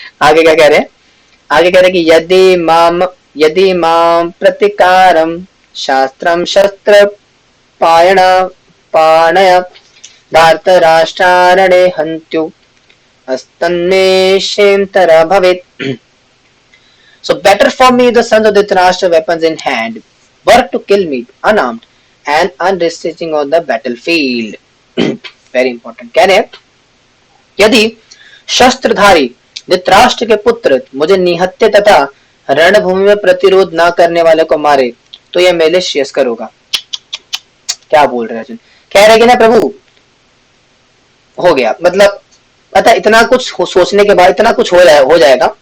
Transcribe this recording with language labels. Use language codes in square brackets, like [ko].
[hi] आगे क्या कह रहे हैं, आगे कह रहे हैं कि [sa] यदि माम प्रतिकारम शास्त्रम शस्त्र पाणय धार्तराष्ट्रारणे हन्त्यु अस्तन्मे क्षेमतर भवेत्। [en] So better for me the sons of Dhritarashtra weapons in hand were to kill me unarmed and unresisting on the battlefield. Very important. [hi] कह रहे हैं यदि शस्त्रधारी धृतराष्ट्र के पुत्र मुझे निहत्थे तथा रणभूमि में प्रतिरोध न करने वाले को मारे तो यह मेरे लिए श्रेयस्कर होगा। क्या बोल रहे हैं अर्जुन, कह रहे कि ना प्रभु हो गया, मतलब पता इतना कुछ सोचने के बाद इतना कुछ हो जाएगा।